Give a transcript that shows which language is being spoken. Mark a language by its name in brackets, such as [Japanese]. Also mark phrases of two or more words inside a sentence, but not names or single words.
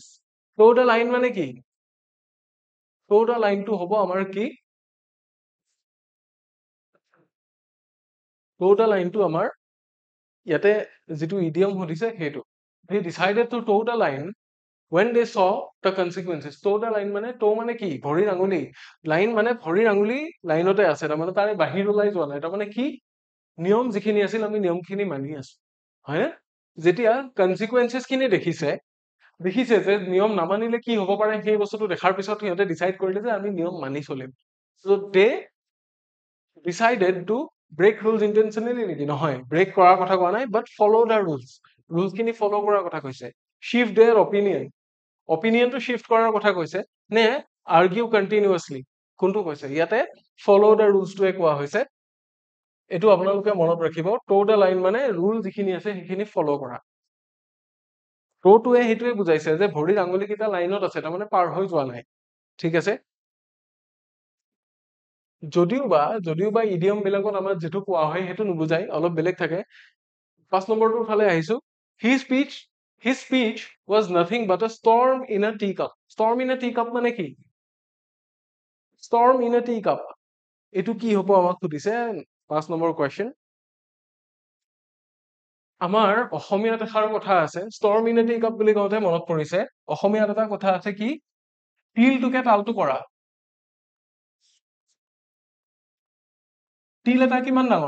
[English] Toe the line [Assamese] মানে কি? [English] Toe the line [Assamese] টো হ'ব আমাৰ কি? [English] Toe the line [Assamese] টো আমাৰ ইয়াতে যিটো ইডিয়ম সুধিছে সেইটো. [English] They decided to toe the line when they saw the consequences. Toe the line [Assamese] মানে toe মানে কি? ভৰিৰ আঙুলি. লাইন মানে ভৰিৰ আঙুলি লাইনতে আছে, তাৰমানে তাৰে বাহিৰ ওলাই যোৱা নাই। তাৰমানে কি? নিয়ম যিখিনি আছিল আমি নিয়মখিনি মানি আছো, হয়নে? যেতিয়া কনচিকুৱেঞ্চেছ খিনি দেখিছে যে নিয়ম নামানিলে কি হ'ব পাৰে, সেই বস্তুটো দেখাৰ পিছত সিহঁতে ডিচাইড কৰিলে যে আমি নিয়ম মানি চলিম। [English] So they decided to break rules intentionally নেকি? [Assamese] নহয়, ব্ৰেক কৰাৰ কথা কোৱা নাই, [English] but follow the rules. [Assamese] ৰুলছ খিনি ফলো কৰাৰ কথা কৈছে। [English] Shift their opinion. [Assamese] অপিনিয়নটো শিফ্ট কৰাৰ কথা কৈছে নে [English] argue continuously? [Assamese] কোনটো কৈছে? ইয়াতে [English] follow the rulesটোৱে [Assamese] কোৱা হৈছে। এইটো আপোনালোকে মনত ৰাখিব, [English] toe the line [Assamese] মানে ৰুল যিখিনি আছে সেইখিনি ফলো কৰা। টোটোৱে সেইটোৱে বুজাইছে যে ভৰিৰ আঙুলিকেইটা লাইনত আছে, তাৰমানে পাৰ হৈ যোৱা নাই। ঠিক আছে? যদিও বা ইডিয়ম বিলাকত আমাৰ যিটো কোৱা হয় সেইটো নুবুজাই, অলপ বেলেগ থাকে। 5 নম্বৰটোৰ ফালে আহিছো। [English] His speech was nothing but a storm in a teacup. Storm in a teacup [Assamese] মানে কি? [English] Storm in a teacup. [Assamese] এইটো কি হ'ব আমাক সুধিছে 5 নম্বৰ কোৱেশ্চন। আমাৰ অসমীয়াত এষাৰ কথা আছে, [English] storm in a teacup [Assamese] বুলি কওঁতে মনত পৰিছে, অসমীয়াত এটা কথা আছে কি? তিলটোকে তালটো কৰা। তিল এটা কিমান ডাঙৰ?